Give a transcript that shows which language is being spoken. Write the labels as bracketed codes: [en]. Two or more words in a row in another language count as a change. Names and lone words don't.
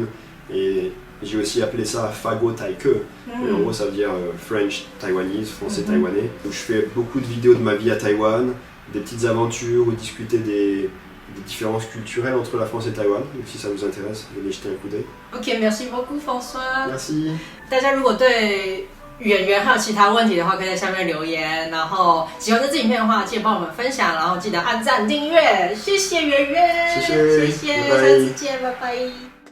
[fr] Et j'ai aussi appelé ça Fago Taike. Et en gros ça veut dire [en] French Taiwanese, [fr] français taïwanais. Donc je fais beaucoup de vidéos de ma vie à Taïwan, des petites aventures ou discuter des différences culturelles entre la France et Taïwan. Donc si ça vous intéresse, venez jeter un coup d'œil. Ok, merci beaucoup François. Merci. [zh] 大家如果对语言还有其他问题的话，可以在下面留言。然后喜欢这支影片的话，记得帮我们分享，然后记得按赞订阅。谢谢圆圆，谢谢，下次见，拜拜。